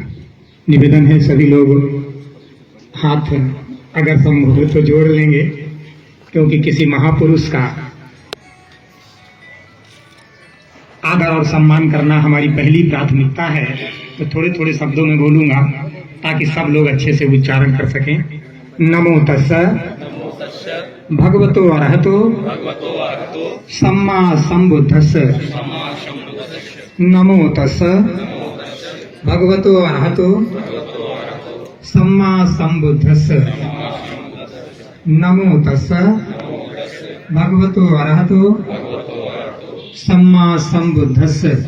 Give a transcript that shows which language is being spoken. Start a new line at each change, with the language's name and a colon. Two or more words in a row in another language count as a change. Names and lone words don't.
Hindi: निवेदन है सभी लोग हाथ अगर संभव हो तो जोड़ लेंगे क्योंकि किसी महापुरुष का आदर और सम्मान करना हमारी पहली प्राथमिकता है। तो थोड़े थोड़े शब्दों में बोलूंगा ताकि सब लोग अच्छे से उच्चारण कर सकें।
Pali: नमो तस्स भगवतो अरहतो सम्मा संबुद्धस्स नमो तस्स भगवतो अरहतो सम्मा संबुद्धस्स नमो तस्स भगवतो अरहतो सम्मा संबुद्धस्स